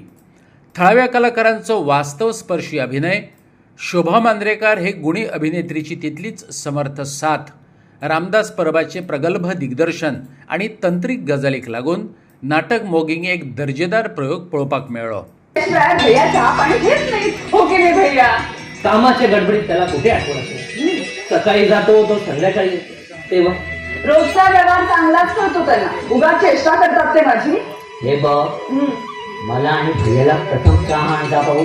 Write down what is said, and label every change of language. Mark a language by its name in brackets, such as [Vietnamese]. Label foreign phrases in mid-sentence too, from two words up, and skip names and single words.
[Konkani] थळाव्या कलाकारांचो वास्तव स्पर्शी अभिनय, शोभा मांद्रेकार हे गुणी अभिनेत्रीची तितलीच समर्थ साथ, रामदास परबाचे प्रगल्भ दिग्दर्शन आणि तंत्रीक गजालीक लागून नाटक मोगींग एक दर्जेदार प्रयोग पळोवपाक मेळ्ळो. [Marathi] कामाच्या गडबडीत त्याला कुठे आठवण असेल. सकाळी जातो तो संध्याकाळी येतो. तेव्हा रोजचा व्यवहार चांगलाच करतो त्याला. उगा चेष्टा करतात ते माझी. हे बघ, मला आणि भैयाला प्रथम चहा आणता पाहू.